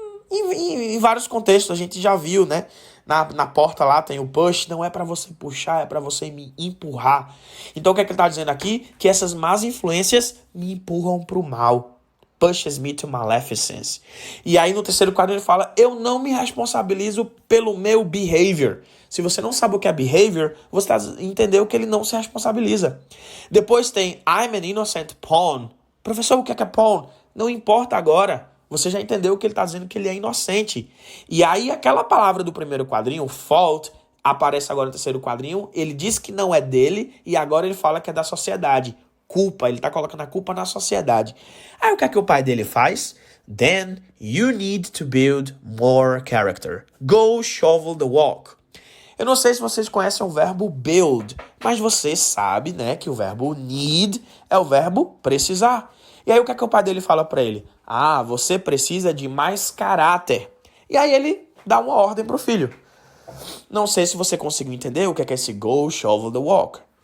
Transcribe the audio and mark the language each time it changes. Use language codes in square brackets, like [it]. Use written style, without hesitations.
[pt] Em vários contextos, a gente já viu, né? Na porta lá tem o push, não é para você puxar, é para você me empurrar. Então o que é que ele tá dizendo aqui? Que essas más influências me empurram pro mal. [en] Pushes me to maleficence. [pt] E aí no terceiro quadro ele fala, eu não me responsabilizo pelo meu behavior. Se você não sabe o que é behavior, você entendeu que ele não se responsabiliza. Depois tem [en] I'm an innocent pawn. [pt] Professor, o que é pawn? Não importa agora. Você já entendeu que ele está dizendo que ele é inocente. E aí aquela palavra do primeiro quadrinho, fault, aparece agora no terceiro quadrinho. Ele diz que não é dele e agora ele fala que é da sociedade. Culpa, ele está colocando a culpa na sociedade. Aí o que é que o pai dele faz? [en] Then you need to build more character. Go shovel the walk. [pt] Eu não sei se vocês conhecem o verbo build, mas você sabe, né, que o verbo need é o verbo precisar. E aí o que é que o pai dele fala para ele? Você precisa de mais caráter. E aí ele dá uma ordem pro filho. Não sei se você conseguiu entender o que é esse [en] go shovel the walk.